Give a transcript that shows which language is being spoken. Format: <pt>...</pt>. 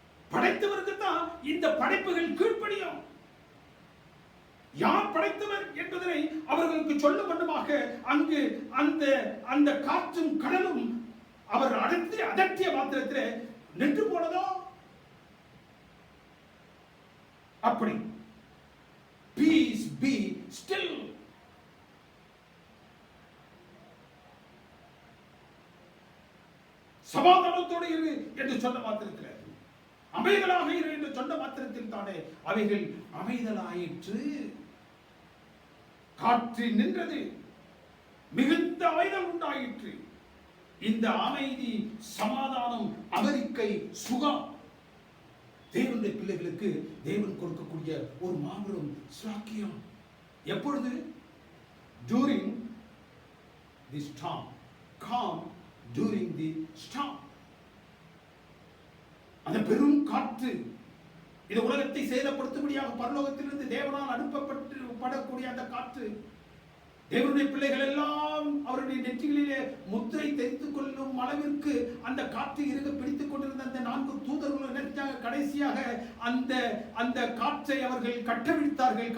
<ta>படைத்தவருக்கு தான் இந்த படைப்புகள் கீழ்ப்படியும். யார் படைத்தவர் என்பதனை அவர்களுக்கு சொல்லும் வண்ணமாக அங்கு அந்த காற்றும் கடலும் அவர் அதட்டிய மாத்திரத்தில் நின்று போனதோ? அப்படி</ta> <en>peace be still.</en> <ta>சமாதானத்தோடு இரு என்று சொன்ன மாத்திரத்தில், அமைதலாக இரு என்று சொன்ன மாத்திரத்தில் தானே அவைகள் அமைதலாயிற்று. காற்று நின்றது, மிகுந்த அமைதல் உண்டாயிற்று. இந்த அமைதி, சமாதானம், அமெரிக்கை, சுகம் தேவனுடைய பிள்ளைகளுக்கு தேவன் கொடுக்கக்கூடிய ஒரு மாபெரும் சாக்கியம். எப்பொழுது?</ta> <en>during the storm, calm during the storm.</en> <ta>அந்த பெரும் காற்று, இந்த உலகத்தை சேதப்படுத்தும்படியாக பரலோகத்திலிருந்து தேவனால் அனுப்பப்படக்கூடிய அந்த காற்று, தேவனுடைய பிள்ளைகள் எல்லாம் அவருடைய நெற்றிகளிலே முத்திரை தெரித்துக் கொள்ளும் அளவிற்கு அந்த காற்று இருக பிடித்துக் கொண்டிருந்த அந்த 4 தூதர்களும் கடைசியாக அந்த காற்றை அவர்கள் கட்டவிழ்த்தார்கள்.</ta>